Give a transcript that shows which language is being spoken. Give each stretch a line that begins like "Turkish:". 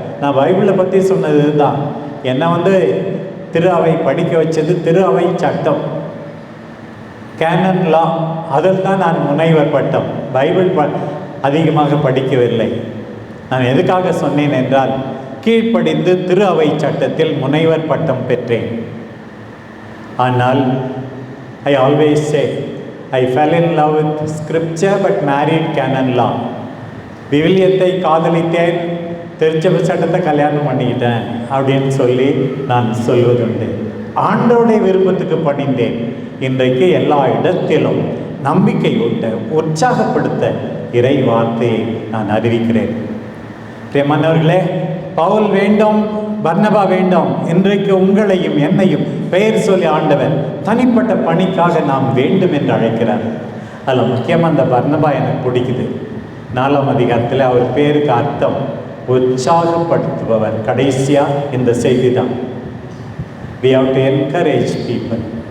Tamil: நான் பைபிளை பற்றி சொன்னது தான். என்னை திரு அவை படிக்க வச்சது திரு அவை சட்டம், கேனன் லா. அதில் தான் நான் முனைவர் பட்டம். பைபிள் அதிகமாக படிக்கவில்லை. நான் எதுக்காக சொன்னேன் என்றால், கீழ்ப்படிந்து திரு அவை சட்டத்தில் முனைவர் பட்டம் பெற்றேன். ஆனால்
English: I always say, I fell in love with scripture but married canon law.
Tamil: விவிலியத்தை காதலித்தேன், திருச்சபை சட்டத்தை கல்யாணம் பண்ணிக்கிட்டேன் அப்படின்னு சொல்லி நான் சொல்வதுண்டு. ஆண்டோடைய விருப்பத்துக்கு பணிந்தேன். இன்றைக்கு எல்லா இடத்திலும் நம்பிக்கை ஊட்ட, உற்சாகப்படுத்த இறை வார்த்தையை நான் அறிவிக்கிறேன். பிரியமானவர்களே, பவுல் வேண்டும், பர்னபா வேண்டும். இன்றைக்கு உங்களையும் என்னையும் பெயர் சொல்லி ஆண்டவர் தனிப்பட்ட பணிக்காக நாம் வேண்டும் என்று அழைக்கிறார். அதில் முக்கியமாக அந்த பர்னபா எனக்கு பிடிக்குது. 4ஆம் அதிகாரத்தில் அவர் பேருக்கு அர்த்தம் உற்சாகப்படுத்துபவர். கடைசியாக இந்த செய்தி தான்.
English: We have to encourage people.